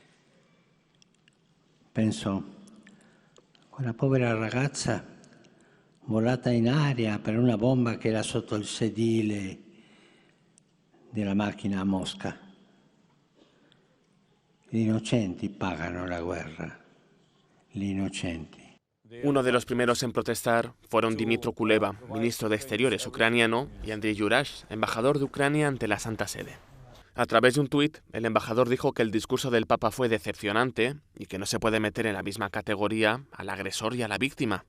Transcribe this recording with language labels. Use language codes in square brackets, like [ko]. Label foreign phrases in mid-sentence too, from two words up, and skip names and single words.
[it] Penso a quella povera ragazza volata in aria per una bomba che era sotto il sedile della macchina a Mosca. Gli innocenti pagano la guerra, gli innocenti. [es] Uno de los primeros en protestar fueron Dmytro Kuleba, ministro de Exteriores ucraniano, y Andriy Yurash, embajador de Ucrania ante la Santa Sede. A través de un tuit, el embajador dijo que el discurso del Papa fue decepcionante y que no se puede meter en la misma categoría al agresor y a la víctima.